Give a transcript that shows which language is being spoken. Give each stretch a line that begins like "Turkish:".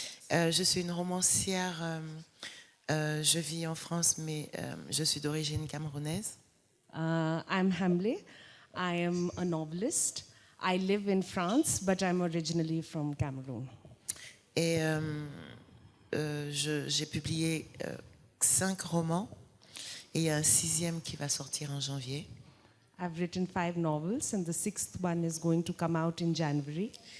French: Je suis une romancière, je vis en France, mais je suis d'origine camerounaise.
English: I'm Hemley. I am a novelist. I live in France, but I'm originally from Cameroon.
French: Et j'ai publié 5 romans, et il y a un 6e qui va sortir en janvier.
English: I've written 5 novels, and the 6th one is going to come out in January.